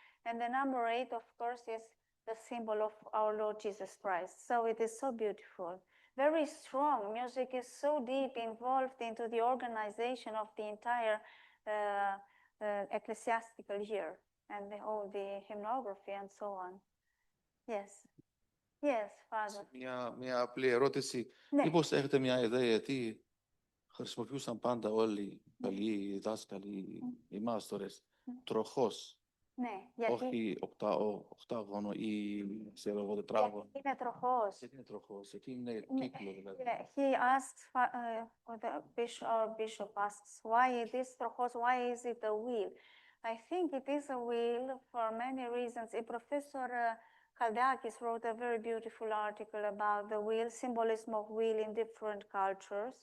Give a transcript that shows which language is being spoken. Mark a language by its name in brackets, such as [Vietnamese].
[English] And the number 8, of course, is the symbol of our Lord Jesus Christ. So it is so beautiful, very strong. Music is so deep involved into the organization of the entire ecclesiastical year and the hymnography and so on. Yes. Yes, Father. [Greek] Μια απλή ερώτηση. Ναι. Μήπως έχετε μια ιδέα γιατί χρησιμοποιούσαν πάντα όλοι οι παλιοί δάσκαλοι, οι μάστορες, τροχός. Ναι, γιατί... Όχι οκτάγωνο ή ξέρω εγώ τετράγωνο. Γιατί είναι τροχός. Γιατί είναι τροχός, γιατί είναι κύκλο δηλαδή. [English] He asks, the bishop asks, why it is τροχός, why is it a wheel? I think it is a wheel for many reasons. Professor Kaldeakis wrote a very beautiful article about the wheel, symbolism of wheel in different cultures.